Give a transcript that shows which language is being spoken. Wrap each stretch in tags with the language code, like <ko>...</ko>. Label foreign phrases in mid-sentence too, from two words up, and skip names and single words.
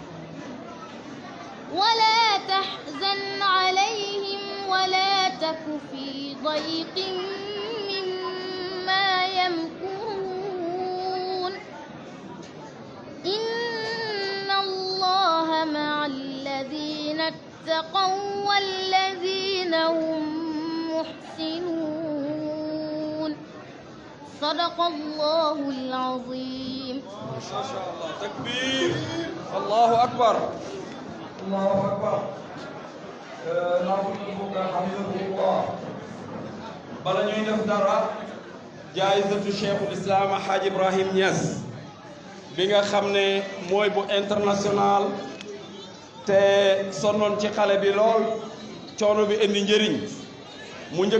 <ar>ولا تحزن عليهم ولا تك في ضيق مما يمكرون إن الله مع الذين اتقوا والذين هم محسنون صدق الله العظيم ما شاء الله تكبير الله أكبر الله أكبر حفظه</ar> <wo>bala ñuy def dara jaayizatu cheikhul islam Hadj Ibrahim Niass bi nga xam ne mooy bu international te sonnoon ci xale bi lool coono bi indi njëriñ mu njëkk</wo>